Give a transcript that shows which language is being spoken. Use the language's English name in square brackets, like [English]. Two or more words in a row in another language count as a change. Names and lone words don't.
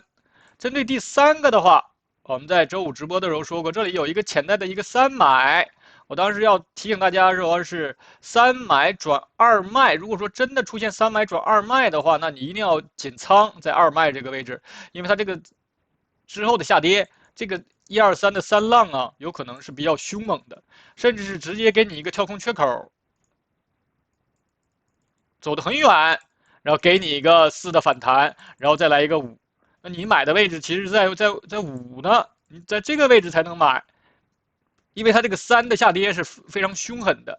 [Chinese] 針對第3個的話，我們在周五直播的時候說過，這裡有一個潛在的一個3買。我當時要提醒大家說是3買轉2賣，如果說真的出現3買轉2賣的話，那你一定要減倉在2賣這個位置，因為它這個之後的下跌，這個 123 的三浪啊，有可能是比较凶猛的，甚至是直接给你一个跳空缺口，走得很遠，然后给你一個4的反彈，然後再來一個5。那你買的位置其實在5呢，你在這個位置才能買，因為它這個3的下跌是非常兇狠的。